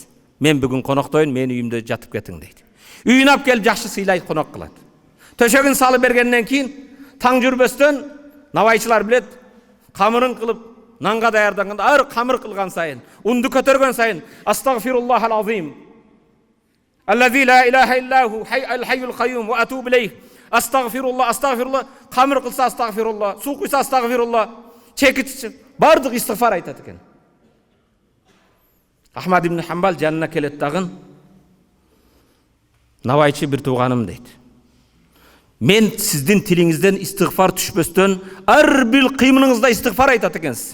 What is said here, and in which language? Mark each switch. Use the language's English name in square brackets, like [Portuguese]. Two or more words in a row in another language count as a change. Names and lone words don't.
[Kyrgyz] Мен бүгүн коноктойм, мени үйүмдө жатып кетиң дейт. Үйүнө алып келип жакшы сыйлайт, конок кылат. Төшөгүн салып бергенден кийин таң жүрбөстөн навайчылар билет, камырын кылып нанга даярданганда ар камыр кылган сайын, унду көтөргөн сайын [Arabic] أستغفر الله العظيم. الذي لا إله إلا هو الحي القيوم وأتوب إليه. أستغفر الله، أستغفر الله. [Kyrgyz] Камыр кылса астагфируллах, суу куйса астагфируллах. Чекит бардык истигфар айтат экен. Ахмад ибн Хамбал жанына келет дагын. Навайчы бир тууганым дейт. Мен сиздин тилиңизден истигфар түшпөстөн ар бир кыймылыңызда истигфар айтат экенсиз.